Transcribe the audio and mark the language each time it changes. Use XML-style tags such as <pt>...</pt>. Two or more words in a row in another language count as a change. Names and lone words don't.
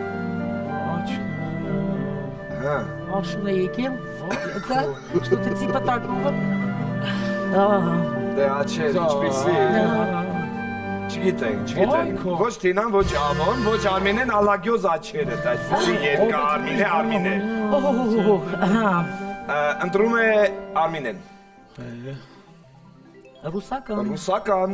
<hy>Աշուն է եկել,</hy> <ru>что-то типа такого։</ru> <hy>Դե աչեր, ինչպիսի։ Չգիտենք, ոչ Տինան, ոչ Ավոն, ոչ Արմինեն, ալագյոզ աչեր է, այսպիսի երկա Արմինե։ Ընտրում է Արմինեն։ Ռուսական։</hy>